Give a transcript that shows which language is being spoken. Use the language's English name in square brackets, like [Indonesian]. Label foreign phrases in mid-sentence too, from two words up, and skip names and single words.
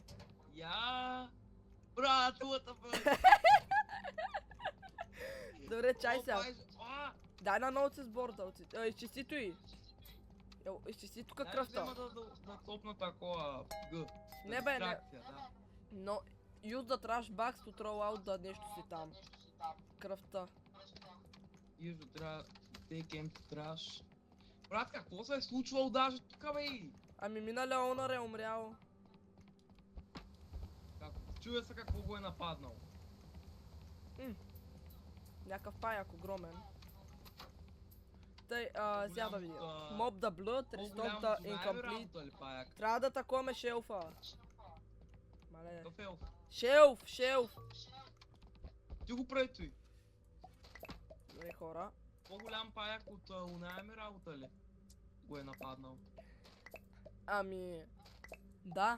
[Bulgarian] Я... Брат, what Добре, чай сега. А! Дай на ноут с борда, изчисти той. Изчисти тук кръвта. Няма да топна такова Г. Не бе, не. Дистракция, да. Но, [English] use the trash bags to throw out [Bulgarian] да нещо си там. Кръвта. Южо трябва да [English] take empty trash. [Bulgarian] Брат, какво се е случвало даже тук, бе? Ами миналия онър е умрял. Чуя се какво го е нападнал. Някакъв паяк огромен. Тъй, сега да видим. [English] Mob the blood, restore the incomplete. [Bulgarian] Трябва да таковаме шелфа. Мале. Какъв елф? Шелф! Ти го прави той. Добре хора. По-голям паяк от оная ми работа ли? Го е нападнал. Ами... Да.